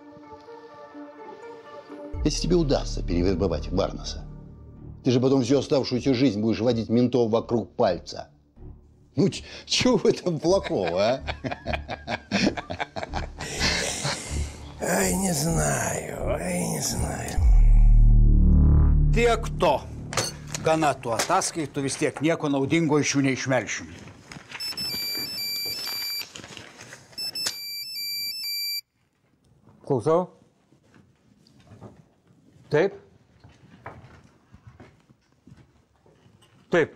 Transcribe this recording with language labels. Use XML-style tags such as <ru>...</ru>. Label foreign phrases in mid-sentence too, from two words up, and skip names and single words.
<ru>Если тебе удастся перевербовать Варнаса, ты же потом всю оставшуюся жизнь будешь водить ментов вокруг пальца. Ну, чего в этом плохого, а? Ай, не знаю, не знаю.</ru> <lt>Tiek to. Gana tų ataskaitų, vis tiek nieko naudingo iš jų neišmelšim. Klausau? Taip? Taip.</lt>